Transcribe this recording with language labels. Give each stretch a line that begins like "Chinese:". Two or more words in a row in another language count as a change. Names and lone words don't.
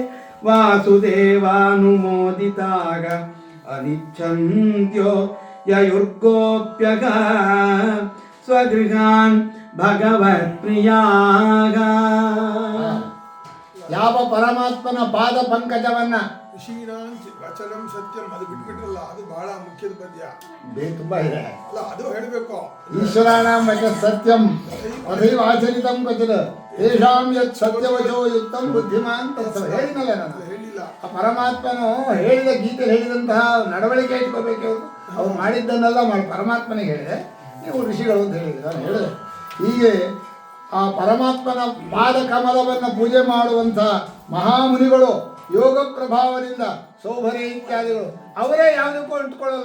Sanskrit: ವಾಸುದೇವಾನುಮೋದಿತಾಗ ಅನಿಚ್ಛಂತ್ಯೋ ಯಯುರ್ಗೋಪ್ಯಗ ಸ್ವಗೃಹಾನ್ ಭಗವತ್ ಪ್ರಿಯಾಗ.
Kannada: ಯಾವ ಪರಮಾತ್ಮನ ಪಾದ ಪಂಕಜವನ್ನ
Sanskrit: ಋಷೀಣಾಂಚ ವಚನಂ ಸತ್ಯಂ
Kannada: ಅದು ಬಿಟ್ಬಿಟ್ರಲ್ಲ, ಅದು ಬಹಳ ಮುಖ್ಯದ ಪದ್ಯ. ತುಂಬಾ ಇದೆ. ಅಲ್ಲ, ಅದು ಹೇಳಬೇಕು.
Sanskrit: ಈಶ್ವರಾಣಾಂ ವಚ ಸತ್ಯಂ ತಥೈವ ಆಚರಿತಂ ಕ್ವಚಿತ್ ತೇಷಾಂ ಯತ್ ಸತ್ಯವಚೋ ಯುಕ್ತಂ ಬುದ್ಧಿಮಾನ್ ತತ್ಸವ.
Kannada: ಹೇಳಿನಲ್ಲ ನಾನು, ಹೇಳಿಲ್ಲ. ಆ ಪರಮಾತ್ಮನು ಹೇಳಿದ ಗೀತೆಯಲ್ಲಿ ಹೇಳಿದಂತಹ ನಡವಳಿಕೆ ಇಟ್ಕೋಬೇಕು. ಅವ್ರು ಮಾಡಿದ್ದನ್ನೆಲ್ಲ ಪರಮಾತ್ಮನಿಗೆ ಹೇಳಿದೆ, ನೀವು ಋಷಿಗಳು ಅಂತ ಹೇಳಿದ್ರೆ ನಾನು ಹೇಳಿದೆ. ಹೀಗೆ ಆ ಪರಮಾತ್ಮನ ಪಾದ ಕಮಲವನ್ನು ಪೂಜೆ ಮಾಡುವಂಥ ಮಹಾಮುನಿಗಳು ಯೋಗ ಪ್ರಭಾವದಿಂದ ಸೌಭರೆ ಇತ್ಯಾದಿಗಳು ಅವರೇ ಯಾವುದಕ್ಕೂ ಅಂಟ್ಕೊಳ್ಳಲ್ಲ.